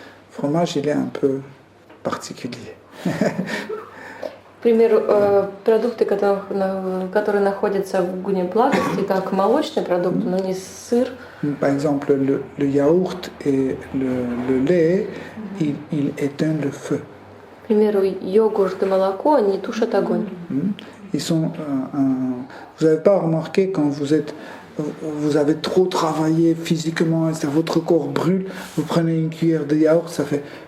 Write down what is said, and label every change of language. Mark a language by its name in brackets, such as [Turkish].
[French] Fromage, il est un peu particulier. [Russian] К примеру, продукты, которые находятся в гуне благости, как молочный продукт, но не сыр. [French] Par exemple, le yaourt et le lait, il éteint le feu. [Russian] К примеру, йогурт и молоко, они тушат огонь. [French] Ils sont, vous n'avez pas remarqué quand vous avez trop travaillé physiquement, votre corps brûle, vous prenez une cuillère de yaourt, ça fait